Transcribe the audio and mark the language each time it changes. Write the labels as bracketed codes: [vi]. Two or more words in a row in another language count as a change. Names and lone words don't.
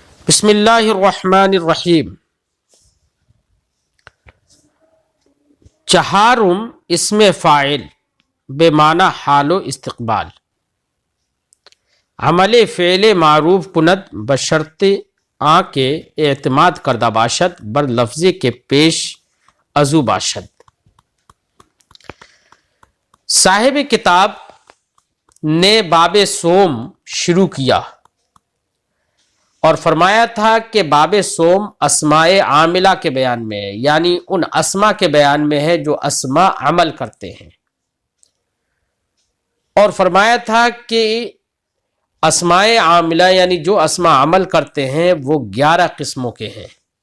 [ar] بسم اللہ الرحمن الرحیم۔ [fa] چہارم اسم فاعل بے معنی حال و استقبال، عمل فعل معروف کند بشرط آ کے اعتماد کردہ باشد بر لفظ کے پیش ازو باشد۔ [ur] صاحب کتاب نے باب صوم شروع کیا اور فرمایا تھا کہ باب صوم اسماء عاملہ کے بیان میں ہے، یعنی ان اسماء کے بیان میں ہے جو اسماء عمل کرتے ہیں، اور فرمایا تھا کہ اسماء عاملہ یعنی جو اسماء عمل کرتے ہیں وہ 11 قسموں کے ہیں۔